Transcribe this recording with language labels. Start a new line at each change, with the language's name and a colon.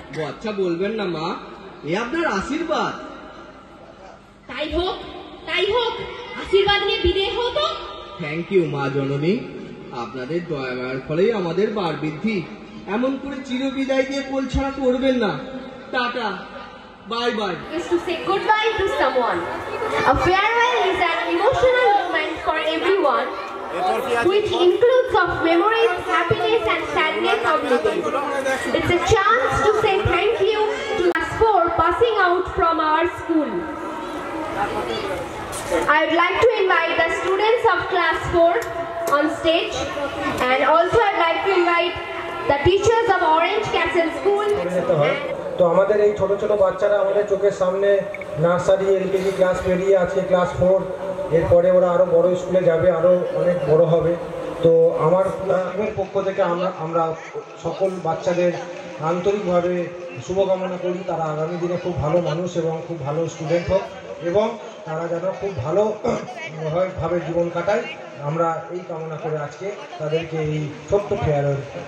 Bangla: আচ্ছা বলবেন না মা, এ আপনার আশীর্বাদ। তাই হোক তাই হোক, আশীর্বাদ নিয়ে বিদেয় হও তো।
English: thank you
Bangla: মা জননী, আপনাদের দয়া মায়ার ফলেই আমাদের বার বৃদ্ধি। এমন করে চিরবিদায় দিয়ে কোল ছাড়া করবেন না।
English: Tata, bye bye. Is to say goodbye to someone. A farewell is an emotional moment for everyone, which includes of memories, happiness and sadness of living. It's a chance to say thank you to us for passing out from our school. I would like to invite the students of class 4 on stage, and also I'd like to invite the teachers of Orange Castle School.
Bangla: তো আমাদের এই ছোট ছোট বাচ্চারা আমাদের চোখের সামনে nursery, LKG class পেরিয়ে আজকে ক্লাস 4, এরপরে ওরা আরও বড় স্কুলে যাবে, আরও অনেক বড় হবে। তো আমার পক্ষ থেকে আমরা সকল বাচ্চাদের আন্তরিকভাবে শুভকামনা করি, তারা আগামী দিনে খুব ভালো মানুষ এবং খুব ভালো স্টুডেন্ট হোক, এবং তারা যেন খুব ভালোভাবে জীবন কাটায়, আমরা এই কামনা করে আজকে তাদেরকে এই ছোট্ট ফেয়ারওয়েল